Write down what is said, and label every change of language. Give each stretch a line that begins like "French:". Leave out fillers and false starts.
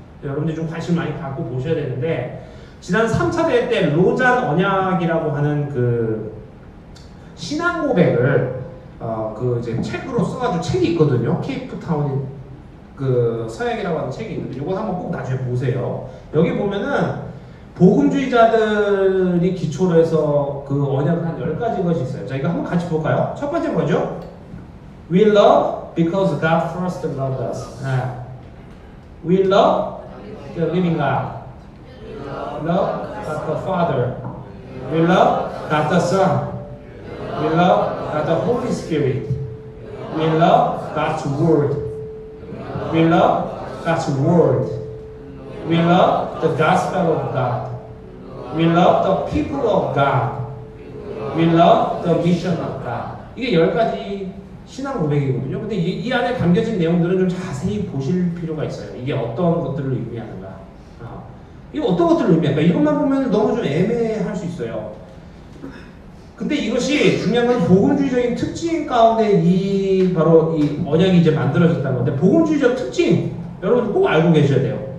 Korean: 여러분들이 좀 관심 많이 갖고 보셔야 되는데 지난 3차 대회 때 로잔 언약이라고 하는 그 신앙 고백을 그 이제 책으로 써가지고 책이 있거든요. 케이프타운 그 서약이라고 하는 책이 있는데 이거 한번 꼭 나중에 보세요. 여기 보면은 복음주의자들이 기초로 해서 그 언약을 한 10가지 것이 있어요. 자, 이거 한번 같이 볼까요? 첫 번째 뭐죠?
English: We love because God first loved us. We love the living God. Love God the Father. We love God the Son. We love God the Holy Spirit. We love God's Word. We love God's Word. We love the gospel of God. We love the people of God. We love the mission of God.
Korean: 이게 10가지 신앙 고백이거든요. 근데 이 안에 담겨진 내용들은 좀 자세히 보실 필요가 있어요. 이게 어떤 것들을 의미하는가. 이게 어떤 것들을 의미할까? 이것만 보면 너무 좀 애매할 수 있어요. 근데 이것이 중요한 건 복음주의적인 특징 가운데 바로 이 언약이 이제 만들어졌다는 건데, 복음주의적 특징 여러분 꼭 알고 계셔야 돼요.